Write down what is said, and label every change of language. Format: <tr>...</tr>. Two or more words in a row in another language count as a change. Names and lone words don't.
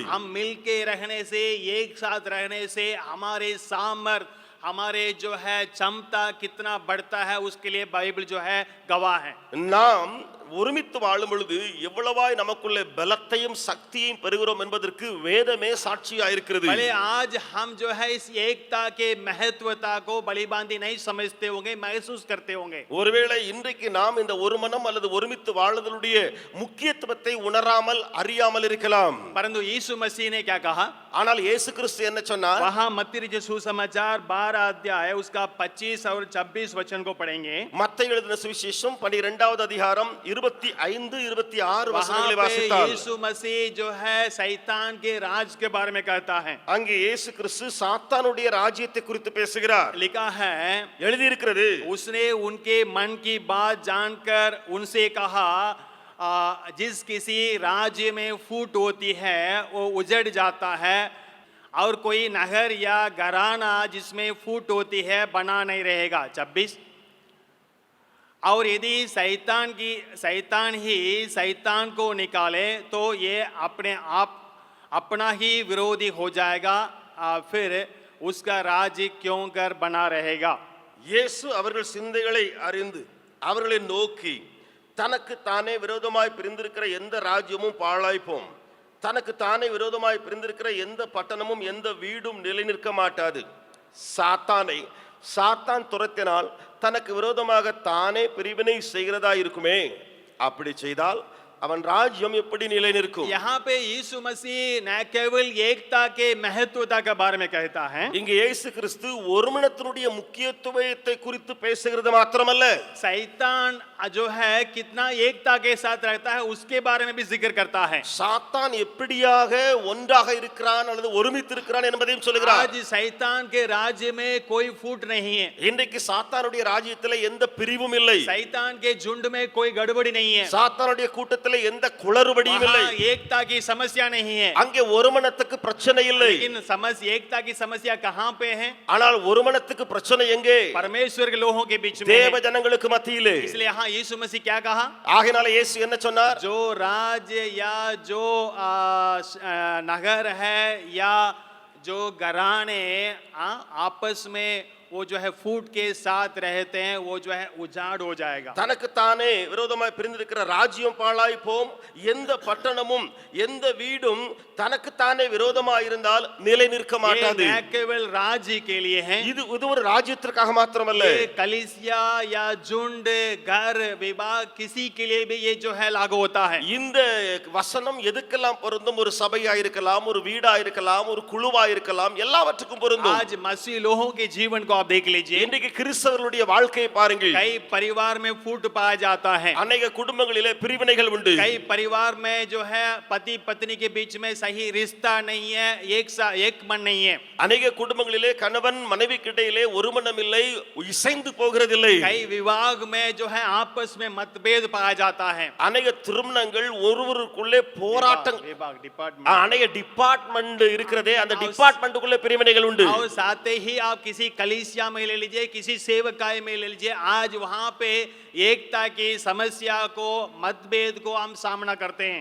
<hi>हम मिलके रहने से, एक साथ रहने से हमारे सामर्थ, हमारे जो है क्षमता कितना बढ़ता है उसके लिए बाइबल जो है गवाह है।</hi> <ta>நாம் ஒருமித்து வாழும் பொழுது எவ்வளவாய் நமக்குள்ள பலத்தையும் சக்தியையும் பெறுகிறோம் என்பதற்கு வேதமே சாட்சியா இருக்கிறது.</ta> <hi>भले आज हम जो है इस एकता के महत्वता को बलिबांदी नहीं समझते होंगे, महसूस करते होंगे।</hi> <ta>ஒருவேளை இன்றைக்கு நாம் இந்த ஒரு மனம் அல்லது ஒருமித்து வாழுதலுடைய முக்கியத்துவத்தை உணராமல் அறியாமல் இருக்கலாம்.</ta> <hi>परंतु यीशु मसीह ने क्या कहा?</hi> <ta>ஆனால் இயேசு கிறிஸ்து என்ன சொன்னார்?</ta> <hi>वहां मत्ती रचित सुसमाचार 12 अध्याय उसका 25 और 26 वचन को पढ़ेंगे।</hi> <ta>மத்தேயு எழுதின சுவிசேஷம் 12வது அதிகாரம் 25 26 வசனங்களை</ta> <hi>वहां पे</hi> <ta>வாசித்தால்</ta> <hi>यीशु मसीह जो है शैतान के राज के बारे में कहता है।</hi> <ta>அங்கே இயேசு கிறிஸ்து சாத்தானுடைய ராஜ்யத்தை குறித்து பேசுகிறார்.</ta> <hi>लिखा है,</hi> <ta>எழுதி இருக்கிறது,</ta> <hi>उसने उनके मन की बात जानकर उनसे कहा, जिस किसी राज्य में फूट होती है वो उजड़ जाता है, और कोई नगर या घराना जिसमें फूट होती है बना नहीं रहेगा। 26, और यदि शैतान ही शैतान को निकाले तो ये अपने आप अपना ही विरोधी हो जाएगा, फिर उसका राज्य क्यों कर बना रहेगा।</hi> <ta>இயேசு அவர்கள் சிந்தைகளை அறிந்து அவர்களை நோக்கி, தனக்கு தானே விரோதமாய் பிரிந்திருக்கிற எந்த ராஜ்யமும் பாழாய்ப்போம், தனக்கு தானே விரோதமாய் பிரிந்திருக்கிற எந்த பட்டணமும் எந்த வீடும் நிலை நிற்க மாட்டாது. சாத்தான் துரத்தினால் தனக்கு விரோதமாக தானே பிரிவினை செய்கிறதா இருக்குமே, அப்படி செய்தால் அவன் ராஜ்யம் எப்படி நிலை நிற்கும்?</ta> <hi>यहाँ पे यीशु मसीह न केवल एकता के महत्वता के बारे में कहता है,</hi> <ta>இங்கே இயேசு கிறிஸ்து ஒருமனத்தினுடைய முக்கியத்துவத்தை குறித்து பேசுகிறது மாத்திரமல்ல,</ta> <hi>शैतान जो है कितना एकता के साथ रहता है उसके बारे में भी जिक्र करता है।</hi> <ta>சாத்தான் எப்படியாக ஒன்றாக இருக்கிறான் அல்லது ஒருமித்து இருக்கிறான் என்பதையும் சொல்கிறார்.</ta> <hi>आज शैतान के राज्य में कोई फूट नहीं है।</hi> <ta>இன்றைக்கு சாத்தானுடைய ராஜ்யத்தில் எந்த பிரிவும் இல்லை,</ta> <hi>शैतान के झुंड में कोई गड़बड़ी नहीं है,</hi> <ta>சாத்தானுடைய கூட்டத்தில் எந்த குளறுபடியும் இல்லை,</ta> <hi>वहाँ एकता की समस्या नहीं है।</hi> <ta>அங்கே ஒருமனத்துக்கு பிரச்சனை இல்லை.</ta> <hi>लेकिन एकता की समस्या कहाँ पे है?</hi> <ta>ஆனால் ஒருமனத்துக்கு பிரச்சனை எங்கே?</ta> <hi>परमेश्वर के लोगों के बीच में</hi> <ta>தேவ</ta> <hi>है।</hi> <ta>ஜனங்களுக்கு மத்தியிலே.</ta> <hi>इसलिए यहाँ यीशु मसीह क्या कहा?</hi> <ta>ஆகையால இயேசு என்ன சொன்னார்?</ta> <hi>जो राज्य या जो नगर है या जो घराने आपस में वो जो है फूट के साथ रहते हैं वो जो है उजाड़ हो जाएगा।</hi> <ta>தனக்கு தானே விரோதமாய் பிரிந்திருக்கிற ராஜ்யம் பாழாய் போம், எந்த பட்டணமும் எந்த வீடும் தனக்கு தானே விரோதமாய் இருந்தால் நிலை நிற்க மாட்டாது.</ta> <hi>ये केवल राज्य के लिए है,</hi> <ta>இது ஒரு ராஜ்யத்திற்காக மாத்திரமல்ல,</ta> <hi>ये कलीसिया या झुंड घर विवाह किसी के लिए भी ये जो है लागू होता है।</hi> <ta>இந்த வசனம் எதுக்கெல்லாம் பொருந்தும்? ஒரு சபையா இருக்கலாம், ஒரு வீடா இருக்கலாம், ஒரு குழுவா இருக்கலாம், எல்லாவற்றுக்கும் பொருந்தும்.</ta> <hi>आज मसीह लोगों के जीवन को आप देख लीजिए,</hi> <ta>இன்றைக்கு கிறிஸ்தவர்களுடைய வாழ்க்கையை பாருங்கள்.</ta> <hi>कई परिवार में फूट पाया जाता है,</hi> <ta>अनेक குடும்பங்களிலே பிரிவினைகள் உண்டு.</ta> <hi>कई परिवार में जो है पति पत्नी के बीच में सही रिश्ता नहीं है, एक मन नहीं है.</hi> <ta>अनेक குடும்பங்களிலே கணவன் மனைவிக்கு இடையிலே ஒரு மனம் இல்லை, இசைந்து போகிறதில்லை.</ta> <hi>कई विवाह में जो है आपस में मतभेद पाया जाता है.</hi> <ta>अनेक திருமணங்கள் ஒருவருக்குள்ளே போராட்டம்,</ta> <hi>डिपार्टमेंट</hi> <ta>अनेक डिपार्टमेंट இருக்கிறதே, அந்த டிபார்ட்மென்ட்டுக்குள்ளே பிரிவினைகள் உண்டு.</ta> <hi>और साथ ही आप किसी कलीसिया में ले लीजिए, किसी सेवकाई में ले लीजिए, आज वहां पे एकता की समस्या को, मतभेद को हम सामना करते हैं.</hi>